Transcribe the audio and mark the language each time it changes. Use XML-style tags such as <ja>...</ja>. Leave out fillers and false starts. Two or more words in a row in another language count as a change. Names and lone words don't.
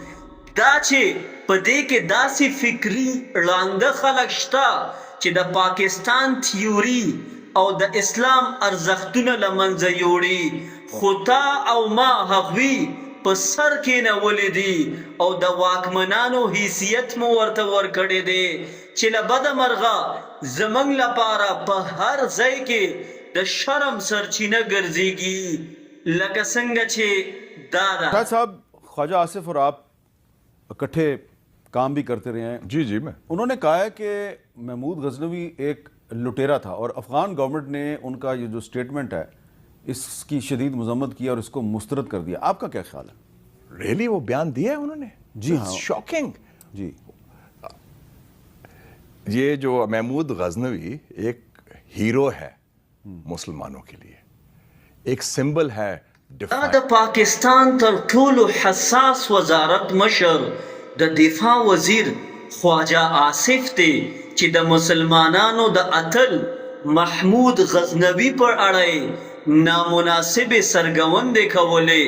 <ps>دا چې په دې کې داسې فکري ړانده خلک شته چې د پاکستان تیوري او د اسلام ارزښتونه له منځه یوړي، خو تا او ما هغوی په سر کېنولي دي او د واکمنانو حیثیت مو ورته ورکړی دی چې له بده مرغه زموږ لپاره په هر ځای کې د شرم سرچینه ګرځېږي، لکه څنګه چې دا ده.</ps> <ur>شاید صاحب خواجہ آصف اور آپ اکٹھے کام بھی کرتے رہے ہیں. جی میں انہوں نے کہا ہے کہ محمود غزنوی ایک لٹیرا تھا اور افغان گورنمنٹ نے ان کا یہ جو اسٹیٹمنٹ ہے اس کی شدید مذمت کی اور اس کو مسترد کر دیا. آپ کا کیا خیال ہے? ریئلی وہ بیان دیا ہے انہوں نے? جی ہاں. शॉकिंग. जी, یہ جو محمود غزنوی ایک ہیرو ہے مسلمانوں کے لیے، ایک سمبل ہے.</ur> <ps>دا د پاکستان تر ټولو حساس وزارت مشر د دفاع وزیر خواجه آصف دی چې د مسلمانانو د اتل محمود غزنوي پر اړه نامناسبې څرګندونې کولې.</ps>